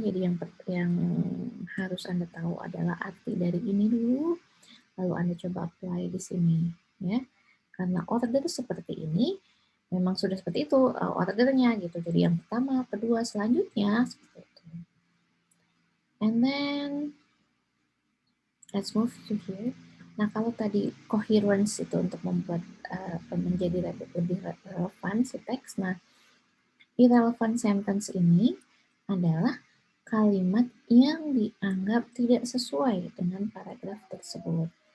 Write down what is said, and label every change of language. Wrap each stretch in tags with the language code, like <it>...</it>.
<id>Jadi yang harus Anda tahu adalah arti dari ini dulu, lalu Anda coba apply di sini, ya. Karena order seperti ini, memang sudah seperti itu ordernya gitu. Jadi yang pertama, kedua, selanjutnya seperti itu.</id> <en>And then let's move to here.</en> <id>Nah, kalau tadi coherence itu untuk membuat menjadi lebih relevan si teks. Nah, irrelevant sentence ini adalah kalimat yang dianggap tidak sesuai dengan paragraf tersebut.</id>